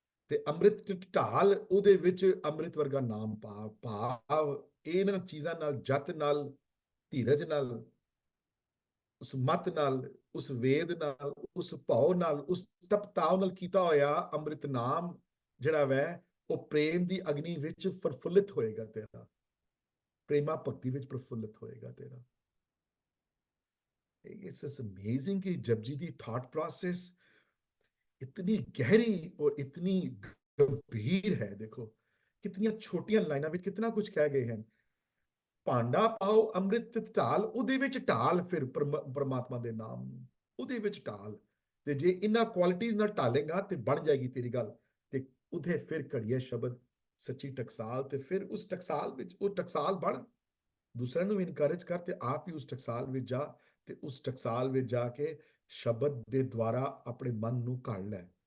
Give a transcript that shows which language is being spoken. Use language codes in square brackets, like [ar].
[pa] ਤੇ ਅੰਮ੍ਰਿਤ ਢਾਲ, ਉਹਦੇ ਵਿੱਚ ਅੰਮ੍ਰਿਤ ਵਰਗਾ ਨਾਮ ਭਾਵ ਇਹਨਾਂ ਚੀਜ਼ਾਂ ਨਾਲ, ਜਤ ਨਾਲ, ਧੀਰਜ ਨਾਲ, ਉਸ ਮਤ ਨਾਲ, ਉਸ ਵੇਦ ਨਾਲ, ਉਸ ਭਾਵ ਨਾਲ, ਉਸ ਤਪਤਾਵ ਨਾਲ ਕੀਤਾ ਹੋਇਆ ਅੰਮ੍ਰਿਤ ਨਾਮ ਜਿਹੜਾ ਵੈ ਉਹ ਪ੍ਰੇਮ ਦੀ ਅਗਨੀ ਵਿੱਚ ਪ੍ਰਫੁੱਲਿਤ ਹੋਏਗਾ ਤੇਰਾ, ਪ੍ਰੇਮਾ ਭਗਤੀ ਵਿੱਚ ਪ੍ਰਫੁੱਲਿਤ ਹੋਏਗਾ ਤੇਰਾ। [en] It's amazing [hi] कि जपजी ਦੀ thought process इतनी गहरी और इतनी गंभीर है। देखो कितनी छोटियां लाइनां ਵਿੱਚ कितना कुछ कह गए हैं। [pa] ਭਾਂਡਾ ਪਾਓ ਅੰਮ੍ਰਿਤ ਢਾਲ, ਉਹਦੇ ਵਿੱਚ ਢਾਲ ਫਿਰ ਪਰਮਾਤਮਾ ਦੇ ਨਾਮ ਨੂੰ, ਉਹਦੇ ਵਿੱਚ ਢਾਲ। ਤੇ ਜੇ ਇਹਨਾਂ ਕੁਆਲਿਟੀਜ਼ ਨਾਲ ਢਾਲੇਗਾ ਤੇ ਬਣ ਜਾਏਗੀ ਤੇਰੀ ਗੱਲ। ਤੇ ਉਹਦੇ ਫਿਰ ਘੜੀਏ ਸ਼ਬਦ ਸੱਚੀ ਟਕਸਾਲ, ਤੇ ਫਿਰ ਉਸ ਟਕਸਾਲ ਵਿੱਚ ਉਹ ਟਕਸਾਲ ਬਣ, ਦੂਸਰਿਆਂ ਨੂੰ ਵੀ ਇਨਕਰੇਜ ਕਰ ਤੇ ਆਪ ਵੀ ਉਸ ਟਕਸਾਲ ਵਿੱਚ ਜਾ, ਤੇ ਉਸ ਟਕਸਾਲ ਵਿੱਚ ਜਾ ਕੇ ਸ਼ਬਦ ਦੇ ਦੁਆਰਾ ਆਪਣੇ ਮਨ ਨੂੰ ਘੜ ਲੈ।